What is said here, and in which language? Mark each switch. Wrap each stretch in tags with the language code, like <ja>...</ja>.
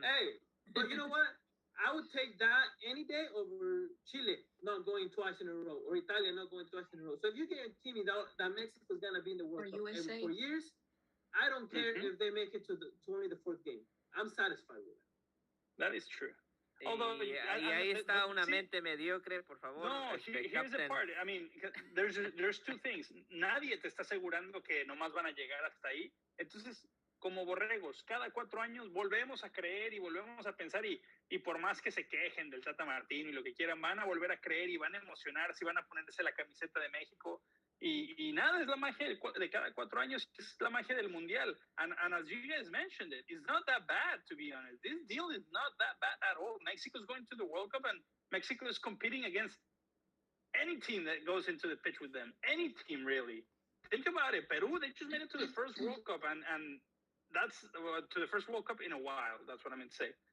<en>Hey, but you know what? I would take that any day over Chile not going twice in a row, or Italia not going twice in a row. So if you guarantee me that Mexico's gonna be in the World Cup every 4 years, I don't care if they make it to the 24th game. I'm satisfied with it. That is true. Although,</en> <es>ahí está una mente mediocre, por favor.</es> <en>No, here's the part. I mean, there's two things.</en> <es>Nadie te está asegurando que nomás van a llegar hasta ahí. Entonces, como borregos, cada 4 años volvemos a creer y volvemos a pensar y por más que se quejen del Tata Martino y lo que quieran, van a volver a creer y van a emocionarse y van a ponerse la camiseta de México. Y nada, es la magia de cada 4 años, es la magia del Mundial.</es> <en>And as you guys mentioned it, it's not that bad, to be honest. This deal is not that bad at all. Mexico's going to the World Cup, and Mexico is competing against any team that goes into the pitch with them. Any team, really. Think about it. Peru, they just made it to the first World Cup, and that's to the first World Cup in a while. That's what I meant to say.</en>